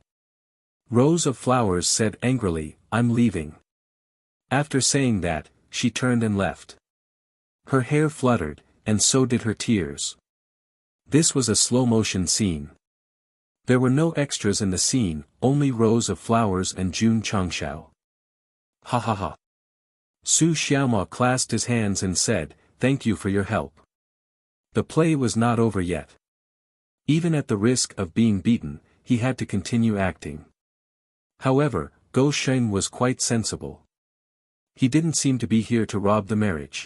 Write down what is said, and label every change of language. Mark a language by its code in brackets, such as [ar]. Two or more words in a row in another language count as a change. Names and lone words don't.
[en] Rose of Flowers said angrily, I'm leaving. After saying that, she turned and left. Her hair fluttered, and so did her tears. This was a slow-motion scene. There were no extras in the scene, only Rose of Flowers and Jun Changshao. Ha ha ha. Su Xiaomo clasped his hands and said, thank you for your help. The play was not over yet. Even at the risk of being beaten, he had to continue acting. However, Gou Shen was quite sensible. He didn't seem to be here to rob the marriage.